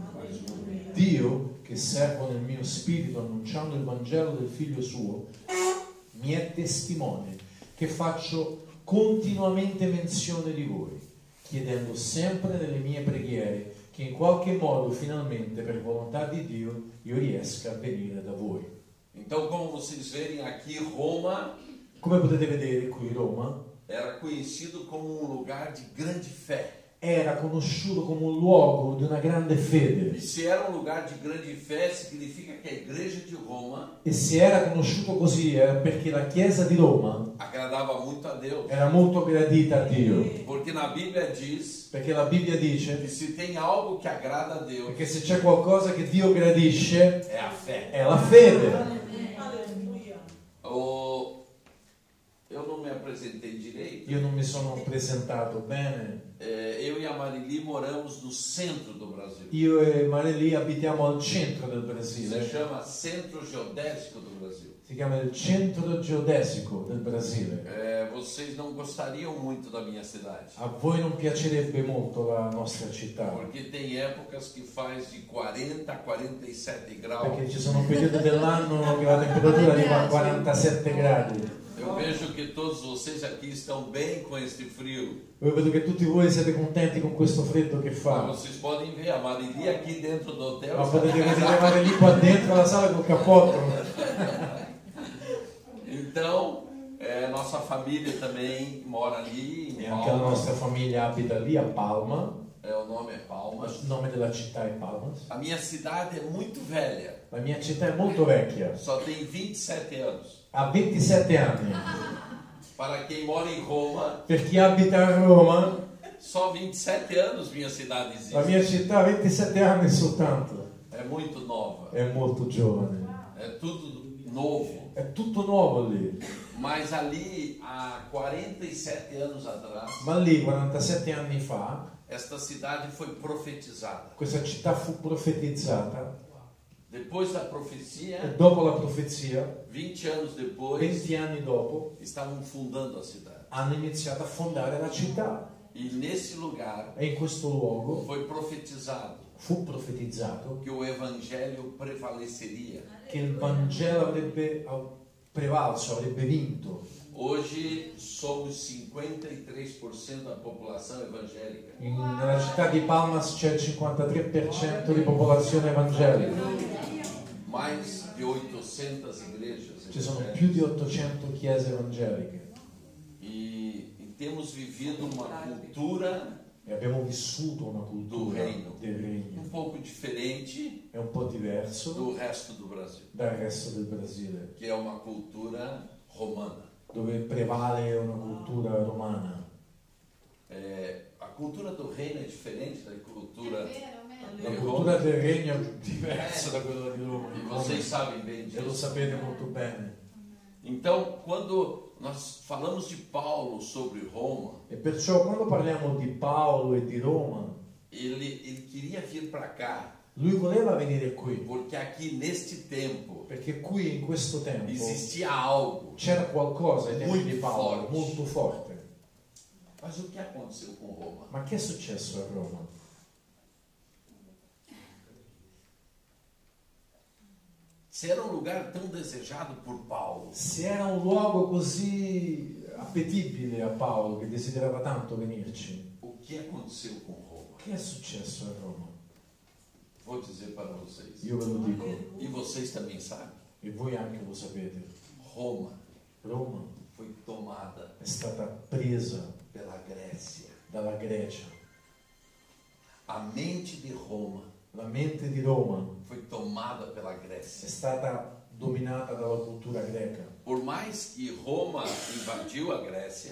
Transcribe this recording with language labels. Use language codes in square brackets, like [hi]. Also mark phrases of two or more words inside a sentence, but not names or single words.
[it] Dio, che servo nel mio spirito annunciando il Vangelo del Figlio suo, mi è testimone che faccio continuamente menzione di voi, chiedendo sempre nelle mie preghiere che in qualche modo finalmente per volontà di Dio io riesca a venire da voi. [pt] Então, como vocês verem aqui, Roma, [it] come potete vedere qui Roma, [pt] era conhecido como lugar de grande fé. [it] Era conosciuto come un luogo di una grande fede. [pt] E se era lugar de grande fé, significa que a igreja de Roma, [it] e se era conosciuto così era perché la Chiesa di Roma [pt] agradava muito a Deus. [it] Era molto gradita a Dio. [pt] Porque na Bíblia diz, [it] perché la Bibbia dice [pt] que se tem algo que agrada a Deus, [it] perché se c'è qualcosa che Dio gradisce [pt] è a fé. [it] È la fede. [pt] Eu não me apresentei direito. [it] Io non mi sono presentato bene. [pt] Eu e a Marili moramos no centro do Brasil. [it] Io e Marili abitiamo al centro del Brasile. Si chiama Centro Geodésico do Brasil. Si chiama il Centro Geodesico del Brasile. [pt] Vocês não gostariam muito da minha cidade. [it] A voi non piacerebbe molto la nostra città. [pt] Porque tem épocas que faz de 40 a 47 graus. [it] Perché ci sono periodi dell'anno che la temperatura arriva a 47 gradi. [pt] Eu vejo que todos vocês aqui estão bem com este frio. [it] Io vedo che tutti voi siete contenti con questo freddo che fa. [pt] Mas vocês podem ver a Marili aqui dentro do hotel. [it] Ma potete vedere Marili qua dentro la sala col cappotto. [pt] Então, Nossa família também mora ali [it] E [pt] em [it] anche la [pt] Palmas. [it] nostra famiglia abita lì a Palma. [pt] O nome é Palmas. [it] Il nome della città è Palmas. [pt] A minha cidade é muito velha. [it] La mia città è molto vecchia, [pt] Só tem 27 anos. [it] ha 27 anni. [pt] Para quem mora em Roma, [it] Per chi abita a Roma, [pt] só 27 anos minha cidade [it] la [pt] existe. [it] mia città ha 27 anni soltanto. [pt] É muito nova. [it] È molto giovane. [pt] É tudo novo. [it] È tutto nuovo lì. [pt] Mas ali, há 47 anos atrás, [it] Ma lì, 47 anni fa, [pt] esta cidade foi profetizada. [it] questa città fu profetizzata [pt] Depois da [it] e [pt] profecia, [it] dopo la profezia, [pt] 20 anos depois, [it] 20 anni dopo, [pt] estavam fundando a cidade. [it] hanno iniziato a fondare la città. [pt] E nesse lugar [it] E in questo luogo [pt] foi profetizado [it] fu profetizzato [pt] que o evangelho prevaleceria. [it] che il Vangelo avrebbe prevalso, avrebbe vinto. [pt] Hoje somos 53% da população evangélica. [it] Nella città di Palmas c'è il 53% di popolazione evangelica. [pt] Mais de 800 igrejas [it] Ci sono [pt] evangélicas. [it] più di 800 chiese evangeliche [pt] E temos vivido uma cultura [it] e abbiamo vissuto una cultura del regno. [pt] um pouco diferente [it] È un po' diverso [pt] do resto do Brasil, [it] dal resto del Brasile, [pt] que é uma cultura romana. [it] dove prevale una cultura romana. [pt] A cultura do reino é diferente da cultura [it] La di cultura Roma. del regno è diversa da quella di Roma. [pt] E vocês sabem bem [it] E lo [pt] disso. [it] sapete molto bene. [pt] Então, quando nós falamos de Paulo sobre Roma, [it] E perciò quando parliamo di Paolo e di Roma, [pt] ele queria vir para cá, [it] lui voleva venire qui, [pt] porque aqui neste tempo [it] perché qui in questo tempo [pt] existia algo. [it] c'era qualcosa ai tempi Molto di Paolo forte. molto forte. [pt] Mas o que aconteceu com Roma? [it] Ma che è successo a Roma? [pt] Se era um lugar tão desejado por Paulo, [it] Se era un luogo così appetibile a Paolo che desiderava tanto venirci, [pt] o que aconteceu com Roma? [it] che è successo a Roma? [pt] Vou dizer para vocês. [it] Io ve lo dico [pt] E vocês também sabem. [it] e voi anche lo sapete. [pt] Roma [it] Roma [pt] foi tomada [it] è stata presa [pt] pela Grécia. [it] dalla Grecia. [pt] A mente de Roma [it] La mente di Roma [pt] foi tomada pela [it] è [pt] Grécia. [it] stata dominata dalla cultura greca. [pt] Por mais que Roma invadiu a Grécia,